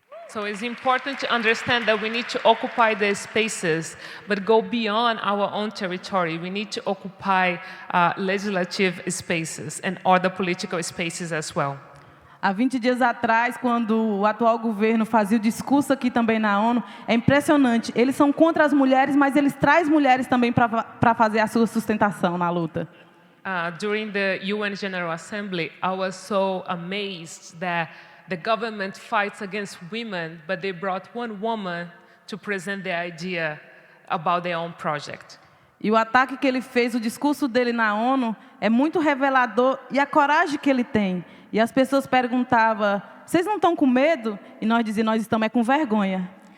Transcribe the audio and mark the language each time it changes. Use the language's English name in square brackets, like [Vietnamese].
[English] So it's important to understand that we need to occupy the spaces, but go beyond our own territory. We need to occupy legislative spaces and other political spaces as well. [Portuguese] Há 20 dias atrás, quando o atual governo fazia o discurso aqui também na ONU, é impressionante. Eles são contra as mulheres, mas eles trazem mulheres também para fazer a sua sustentação na luta. [English] During the UN General Assembly, I was so amazed that the government fights against women, but they brought one woman to present the idea about their own project. [Portuguese] E o ataque que ele fez, o discurso dele na ONU, é muito revelador e a coragem que ele tem. E as pessoas perguntavam, vocês não estão com medo? E nós dizíamos, nós estamos com vergonha.